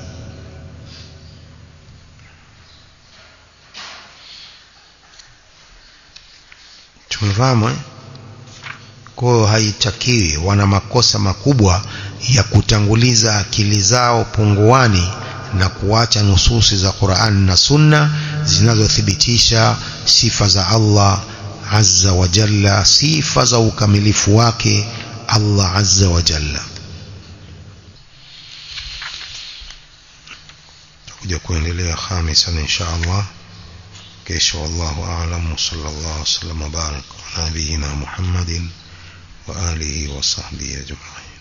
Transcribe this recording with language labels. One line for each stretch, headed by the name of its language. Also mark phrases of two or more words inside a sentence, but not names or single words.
Swahili: Tumefahamu kwa haitakiwi, wana makosa makubwa ya kutanguliza akili zao punguani na kuacha nususi za Qur'an na Sunna zinazothibitisha sifa za Allah
Arabic: عز وجل,
Swahili: sifa za ukamilifu wake Allah
Arabic: عز وجل.
Swahili: Tutakuja kuendelea
Arabic: خامسا إن شاء الله
Swahili: kesho.
Arabic: والله أعلم. صلى الله عليه وسلم بارك على نبينا محمد وعلى آله وصحبه أجمعين.